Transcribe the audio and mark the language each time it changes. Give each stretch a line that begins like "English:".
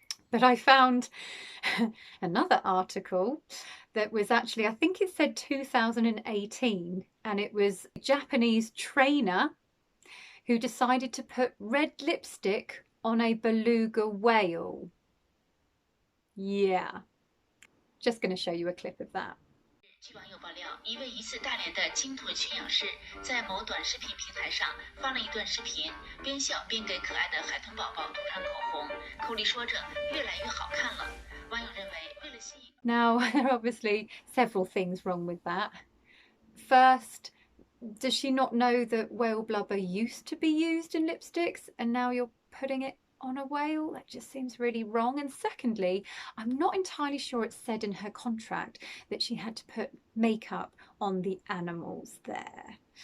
English: But I found another article that was actually, I think it said 2018, and it was a Japanese trainer who decided to put red lipstick on a beluga whale. Yeah, just going to show you a clip of that.
Chinese: 据网友爆料，一位疑似大连的鲸豚驯养师在某短视频平台上发了一段视频，边笑边给可爱的海豚宝宝涂上口红，口里说着越来越好看了。网友认为，为了吸引。
English: Now, there are obviously several things wrong with that. First, does she not know that whale blubber used to be used in lipsticks and now you're putting it on a whale? That just seems really wrong. And secondly, I'm not entirely sure it said in her contract that she had to put makeup on the animals there.